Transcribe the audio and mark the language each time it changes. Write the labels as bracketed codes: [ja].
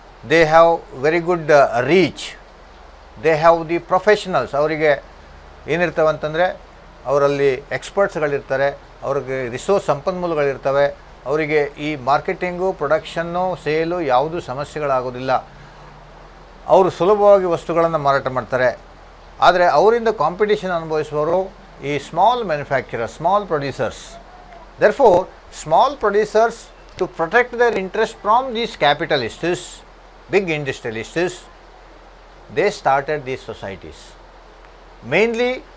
[en] They have very good reach. They have the professionals. [kn] ಅವರಿಗೆ ಏನಿರ್ತವೆ ಅಂತಂದರೆ, ಅವರಲ್ಲಿ ಎಕ್ಸ್ಪರ್ಟ್ಸ್ಗಳಿರ್ತಾರೆ, ಅವ್ರಿಗೆ ರಿಸೋರ್ಸ್ ಸಂಪನ್ಮೂಲಗಳಿರ್ತವೆ, ಅವರಿಗೆ ಈ ಮಾರ್ಕೆಟಿಂಗು, ಪ್ರೊಡಕ್ಷನ್ನು, ಸೇಲು ಯಾವುದೂ ಸಮಸ್ಯೆಗಳಾಗೋದಿಲ್ಲ. ಅವರು ಸುಲಭವಾಗಿ ವಸ್ತುಗಳನ್ನು ಮಾರಾಟ ಮಾಡ್ತಾರೆ. ಆದರೆ ಅವರಿಂದ ಕಾಂಪಿಟೇಷನ್ ಅನುಭವಿಸುವವರು ಈ small manufacturers, small producers. [en] Therefore, small producers, to protect their interest from these capitalists, big industrialists, they started these societies. Mainly,